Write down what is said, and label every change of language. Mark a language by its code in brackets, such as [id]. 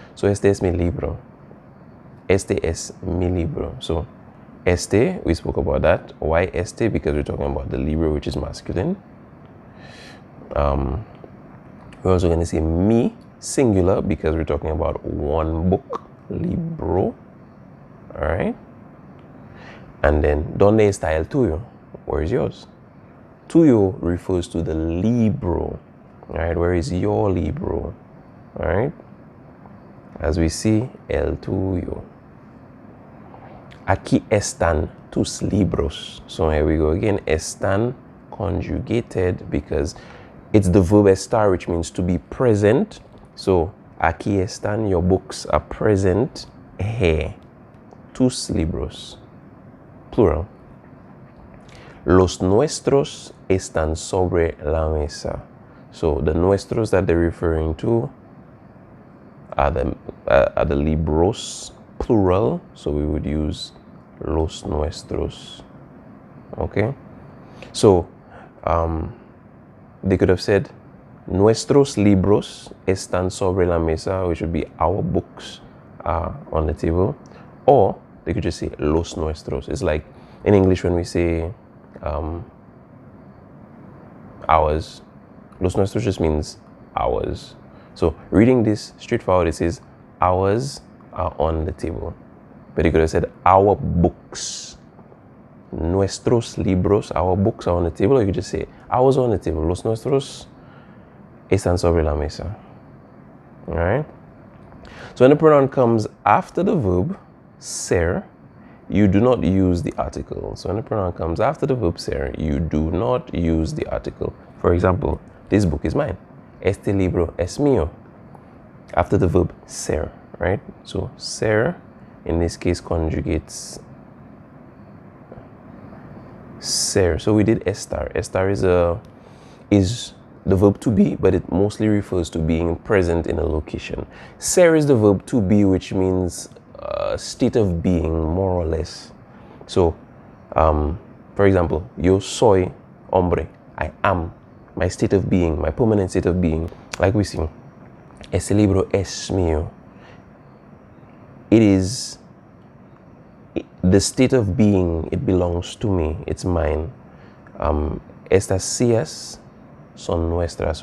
[es] So este es mi libro. Este es mi libro. [en] So este, we spoke about that. Why este? Because we're talking about the libro, which is masculine. We're also going to say mi, singular, because we're talking about one book, libro. All right. And then, [es] ¿dónde está el tuyo? [en] Where is yours? Tuyo refers to the libro. All right. Where is your libro? All right. As we see, el tuyo. [es] Aquí están tus libros. [en] So here we go again. Están conjugated because it's the verb estar, which means to be present. So, [es] aquí están, [en] your books are present here. [es] Tus libros. [en] Plural. [es] Los nuestros están sobre la mesa. [en] So, the nuestros that they're referring to are the libros, plural. So, we would use los nuestros. Okay? So, they could have said, [es] nuestros libros están sobre la mesa, [en] which would be our books are on the table. Or they could just say los nuestros. It's like in English when we say ours. Los nuestros just means ours. So reading this straightforward, it says ours are on the table. But they could have said our books. [es] Nuestros libros, [en] our books are on the table, or you could just say ours are on the table. [es] Los nuestros están sobre la mesa. [en] Alright? So when the pronoun comes after the verb ser, you do not use the article. So when the pronoun comes after the verb ser, you do not use the article. For example, this book is mine. [es] Este libro es mío. [en] After the verb ser, right? So ser, in this case, conjugates ser. So we did estar. Estar is the verb to be, but it mostly refers to being present in a location. Ser is the verb to be, which means state of being, more or less. So, [es] for example, yo soy hombre. [en] I am. My state of being, my permanent state of being. Like we sing, [es] ese libro es mío. [en] It is the state of being, it belongs to me, it's mine. [es] Estas sillas son nuestras.